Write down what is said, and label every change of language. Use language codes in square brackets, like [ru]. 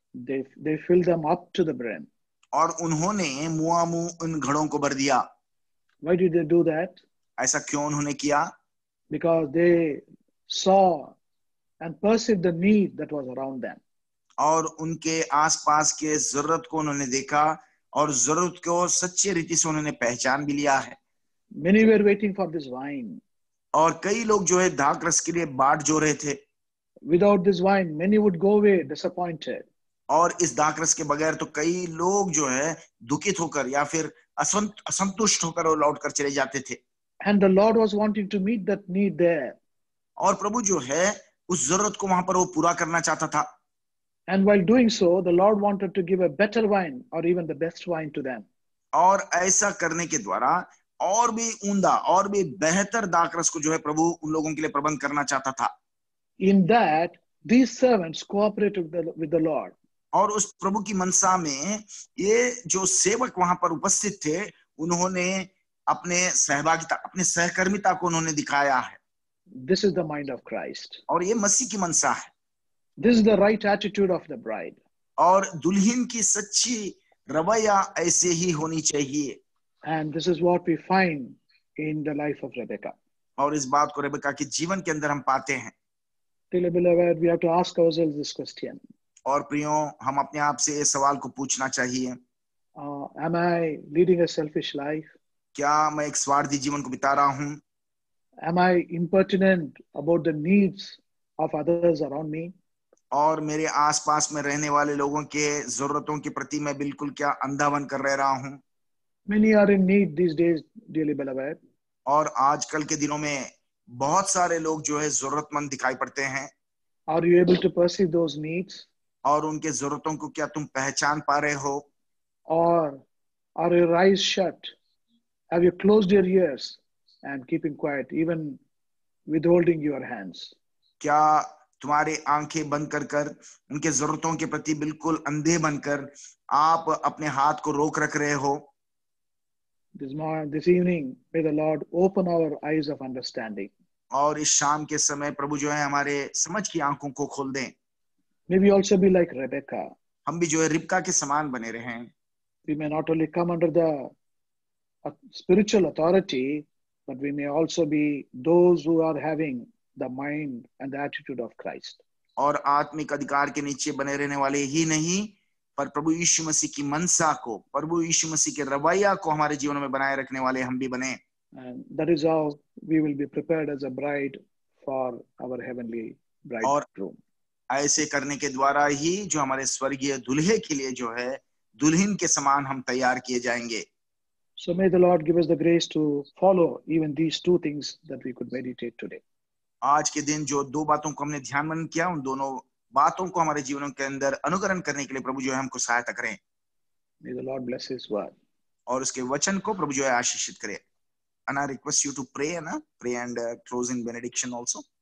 [en] They filled them up to the brim. [hi] और उन्होंने मुआमू उन घड़ों को भर दिया। [en] Why did they do that? [hi] ऐसा क्यों उन्होंने किया? [en] Because they saw and perceived the need that was around them. [hi] और उनके आसपास के जरूरत को उन्होंने देखा और जरूरत को सच्ची रीति से उन्होंने पहचान भी लिया है। [en] Many were waiting for this wine. [hi] और कई लोग जो है दाख रस के लिए बाट जो रहे थे। [en] Without this wine, many would go away disappointed. [hi] और इस दाख रस के बगैर तो कई लोग जो है दुखित होकर या फिर असंतुष्ट होकर वो लौट कर चले जाते थे। [en] And the Lord was wanting to meet that need there. [hi] और प्रभु जो है उस जरूरत को वहां पर वो पूरा करना चाहता था। [en] And while doing so, the Lord wanted to give a better wine or even the best wine to them. [hi] और ऐसा करने के द्वारा और भी उम्दा और भी बेहतर दाख रस को जो है प्रभु उन लोगों के लिए प्रबंध करना चाहता था। [en] In that, these servants cooperated with the Lord. [hi] और उस प्रभु की मनसा में ये जो सेवक वहां पर उपस्थित थे उन्होंने अपने सहभागिता, अपने सहकर्मिता को उन्होंने दिखाया है। [en] This is the mind of Christ. [hi] और ये मसीह की मनसा है। [en] This is the right attitude of the bride. [hi] और दुल्हन की सच्ची रवैया ऐसे ही होनी चाहिए। [en] And this is what we find in the life of Rebecca. [hi] और इस बात को रेबेका के जीवन के अंदर हम पाते हैं। [en] Dearly beloved, we have to ask ourselves this question. [hi] और प्रियो, हम अपने आप से इस सवाल को पूछना चाहिए, [en] am I leading a selfish life? [hi] क्या मैं एक स्वार्थी जीवन को बिता रहा हूँ? [en] Am I impertinent about the needs of others around me? [hi] और मेरे आसपास में रहने वाले लोगों के जरूरतों के प्रति मैं बिल्कुल क्या अंधा बन कर रह रहा हूँ? [en] Many are in need these days, dearly beloved. [hi] और आजकल के दिनों में बहुत सारे लोग जो है जरूरतमंद दिखाई पड़ते हैं। [en] Are you able to perceive those needs? [hi] और उनके जरूरतों को क्या तुम पहचान पा रहे हो? [en] Or are your eyes shut? Have you closed your ears and keeping quiet, even withholding your hands? [hi] क्या तुम्हारे आंखें बंद कर उनके जरूरतों के प्रति बिल्कुल अंधे बनकर आप अपने हाथ को रोक रख रहे हो? [en] This evening, may the Lord open our eyes of understanding. [hi] और इस शाम के समय प्रभु जो है हमारे समझ की आंखों को खोल दें। [en] May we also be like Rebecca. [hi] हम भी जो है रिबका के समान बने रहें। [en] We may not only come under the spiritual authority, but we may also be those who are having the mind and the attitude of Christ. [hi] और आत्मिक अधिकार के नीचे बने रहने वाले ही नहीं, पर प्रभु यीशु मसीह की मनसा को, प्रभु यीशु मसीह के रवैया को हमारे जीवन में बनाए रखने वाले हम भी बने। [en] And that is how we will be prepared as a bride for our heavenly bridegroom. [hi] ऐसे करने के द्वारा ही जो हमारे स्वर्गीय दुल्हे के लिए जो है दुल्हन के समान हम तैयार किए जाएंगे। [en] So may the Lord give us the grace to follow even these two things that we could meditate today. [hi] आज के दिन जो दो बातों को हमने ध्यान मनन किया, उन दोनों बातों को हमारे जीवनों के अंदर अनुकरण करने के लिए प्रभु जो है हमको सहायता करें, [en] May the Lord bless His word. [hi] और उसके वचन को प्रभु जो है आशीषित करे. [en] And I request you to pray and close in benediction also.